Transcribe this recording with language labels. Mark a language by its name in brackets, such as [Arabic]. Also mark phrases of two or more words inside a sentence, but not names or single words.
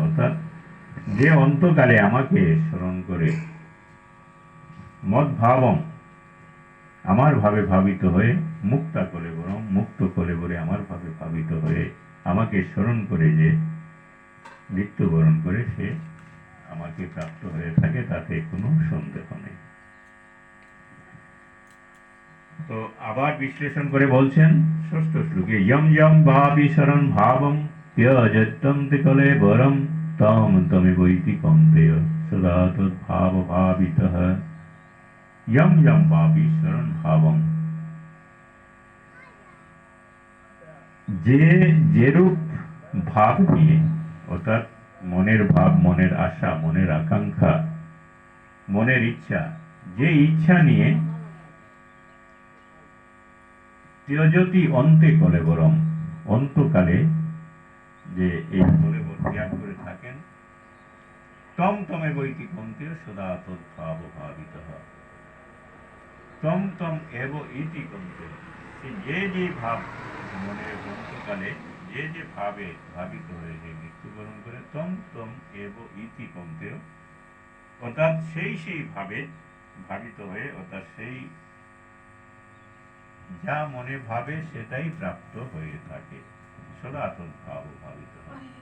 [Bangla] অর্থাৎ যে অন্তকালে আমাকে স্মরণ করে [Sanskrit] মদ ভাবং [Bangla] আমার ভাবে ভাবিত হয়ে মুক্তা করে বরং মুক্ত করে বলে আমার ভাবে ভাবিত হয়ে আমাকে স্মরণ করে যে মৃত্যুবরণ করে সে আমাকে প্রাপ্ত হয়ে থাকে, তাতে কোনো সন্দেহ নেই। তো আবার বিশ্লেষণ করে বলছেন ষষ্ঠ শ্লোকে, [Sanskrit] ইয়ম ইয়ম ভাবি শরণ ভাবং त्यजत्यन्ते कलेवरं तं तमेवैति कौन्तेय सदा तद्भाव भावितः यम यम भावि शरण भावं। [Bangla] যে যেরূপ ভাব নিয়ে, অর্থাৎ মনের ভাব, মনের আশা, মনের আকাঙ্ক্ষা, মনের ইচ্ছা, যে ইচ্ছা নিয়ে [Sanskrit] त्यजति अन्ते [Bangla] कलेवरम অন্তকালে যে এই কলেবর ত্যাগ করে থাকেন, [Sanskrit] তম তমে বৈতি কন্তেয় সদা তদ্ভাব ভাবিতঃ তম তম এব ইতি কন্তেয়, [Bangla] যে যে ভাব মনের অন্তকালে যে যে ভাবে ভাবিত হয়ে যে মৃত্যুবরণ করে, [Sanskrit] তম তম এব ইতি কন্তেয়, [Bangla] অর্থাৎ সেই সেই ভাবে ভাবিত হয়ে, অর্থাৎ সেই যা মনে ভাবে সেটাই প্রাপ্ত হয়ে থাকে, [Sanskrit] সদা তদ্ভাব ভাবিত [Bangla] হয়।